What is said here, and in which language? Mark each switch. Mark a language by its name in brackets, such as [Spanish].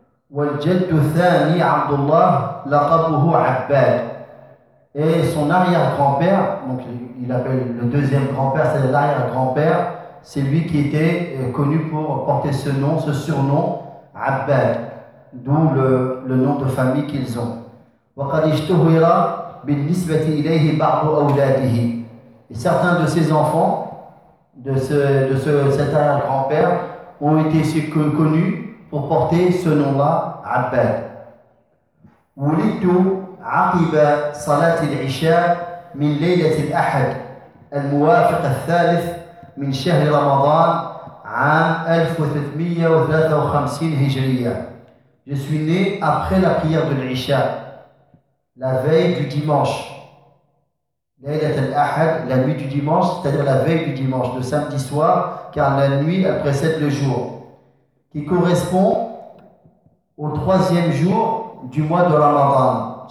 [Arabic] والجد الثاني عبد الله لقبه عباد. [French] Et son arrière-grand-père, donc il appelle le deuxième grand-père, c'est l'arrière-grand-père, c'est lui qui était connu pour porter ce nom, ce surnom, Abbad, d'où le nom de famille qu'ils ont. [Arabic] وقد اشتهر بالنسبة إليه بعض أولاده. [French] Et certains de ses enfants, cet arrière-grand-père, ont été connus pour porter ce nom-là, Abbad. [Arabic] ولدت عقب صلاة العشاء من ليلة الأحد الموافق الثالث من شهر رمضان عام 1353 هجرية. [French] Je suis né après la prière de l'Isha, la veille du dimanche. [Arabic] ليلة الأحد, [French] la nuit du dimanche, c'est-à-dire la veille du dimanche, le samedi soir, car la nuit elle précède le jour, qui correspond au troisième jour du mois de Ramadan.